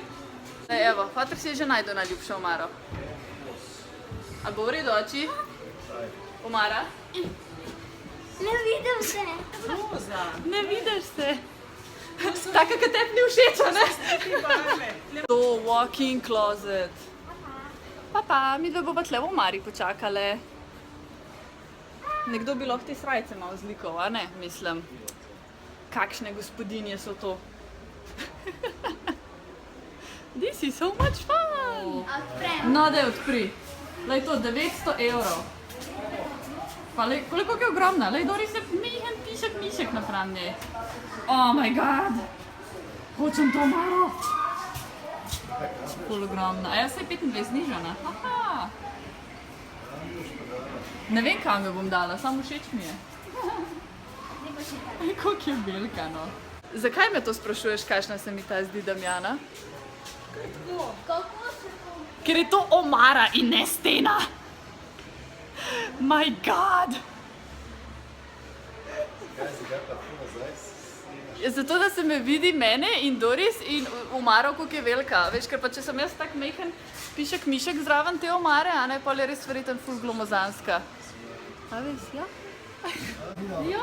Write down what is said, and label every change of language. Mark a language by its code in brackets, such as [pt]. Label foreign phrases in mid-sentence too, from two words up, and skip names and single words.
[sl] Evo, Patrik si je že najdel najljubšo omaro. A bo v redu, oči? Omara? Ne vidim se. Roza. Ne vidiš se. Taka, ka tebi ni všeč, a ne? [en] To walk-in closet. [sl] Pa, mi dve bova tle v omari počakale. Nekdo bi lahko te srajce malo zlikal, a ne? Mislim, kakšne gospodinje so to. [en] This is so much fun! [sl] No, daj odpri. Lej to, 900 evrov. Pa lej, koliko je ogromna? Lej, Doris je mehen mišek napram njej. [en] Oh my god! [sl] Hočem to omaro! Ful ogromna. A jaz se je 25 znižana. Aha! Ne vem, kam jo bom dala, samo všeč mi je. Koliko je belka, no. Zakaj me to sprašuješ, kakšna se mi ta zdi Damjana? Ker je to omara in ne stena. [en] My god! [sl] Zato, da se me vidi mene in Doris in omaro, koliko je velika. Veš, ker pa če sem jaz tak mehen mišek zraven te omare, a ne, pol je res verjetno ful glomozanska. A veš, ja? Ja,